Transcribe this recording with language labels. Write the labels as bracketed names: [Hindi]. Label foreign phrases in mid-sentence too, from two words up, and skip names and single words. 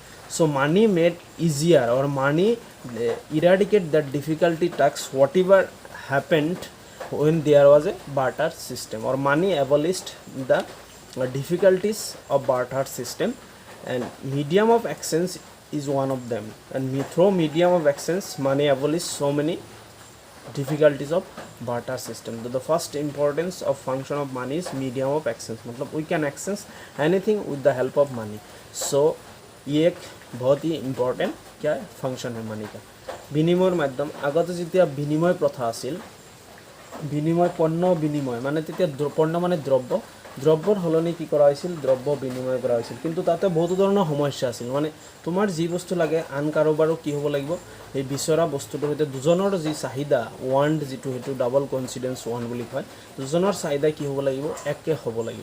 [English] So money made easier, or money eradicate that difficulty tax whatever happened when there was a barter system, or money abolished the difficulties of barter system, and medium of exchange is one of them. And through medium of exchange, money abolished so many difficulties of barter system. So the first importance of function of money is medium of exchange, मतलब we can exchange anything with the help of money. [Hindi] So ये एक बहुत ही इम्पॉर्टेंट क्या है, फंक्शन है मनी का। [Assamese] বিনিময়ৰ মাধ্যম, আগতে যেতিয়া বিনিময় প্ৰথা আছিল, বিনিময় পণ্য বিনিময় মানে তেতিয়া পণ্য মানে দ্ৰব্যৰ সলনি কি কৰা হৈছিল, দ্ৰব্য বিনিময় কৰা হৈছিল। কিন্তু তাতে বহুতো ধৰণৰ সমস্যা আছিল, মানে তোমাৰ যি বস্তু লাগে আন কাৰোবাৰো কি হ'ব লাগিব, এই বিচৰা বস্তুটোৰ সৈতে দুজনৰ যি চাহিদা, ৱান্ট যিটো, সেইটো [English] double confidence want [Assamese] বুলি কয়, দুজনৰ চাহিদা কি হ'ব লাগিব, একে হ'ব লাগিব।